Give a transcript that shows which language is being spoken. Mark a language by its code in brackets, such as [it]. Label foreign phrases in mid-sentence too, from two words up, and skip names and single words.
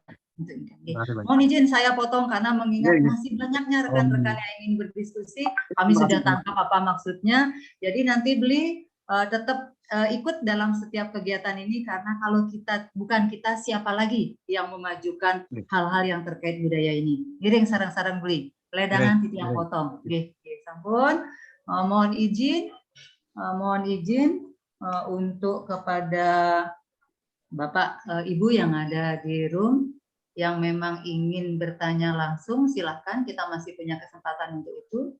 [id] Mohon izin saya potong karena mengingat masih banyaknya rekan-rekan yang ingin berdiskusi. Kami sudah tangkap apa maksudnya. Jadi nanti beli tetap ikut dalam setiap kegiatan ini, karena kalau bukan kita, siapa lagi yang memajukan hal-hal yang terkait budaya ini. Giring sarang-sarang beli. [ban] Ledangan Titiang potong. Oke, sampun. [id] Mohon izin untuk kepada Bapak Ibu yang ada di room yang memang ingin bertanya langsung, silakan, kita masih punya kesempatan untuk itu.